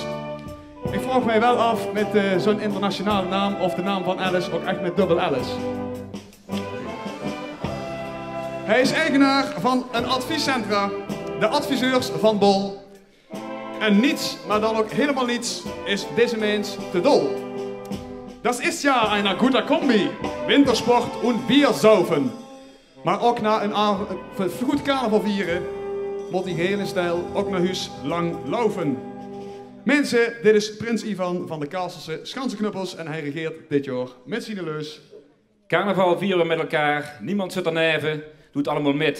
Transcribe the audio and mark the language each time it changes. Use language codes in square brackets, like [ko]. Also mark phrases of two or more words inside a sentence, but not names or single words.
[nl] Ik vraag mij wel af met zo'n internationale naam of de naam van Alice ook echt met dubbel Alice. Hij is eigenaar van een adviescentra, de adviseurs van Bol. En niets, maar dan ook helemaal niets, is deze mens te dol. [de] Das ist ja eine gute Kombi, Wintersport und Bier saufen. [nl] Maar ook na een goed carnaval vieren, moet die hele stijl ook naar huis lang laufen. Mensen, dit is Prins Ivan van de Kastelse Schansenknuppels en hij regeert dit jaar met zijn leus. Carnaval vieren we met elkaar, niemand zit er neven, doet allemaal met.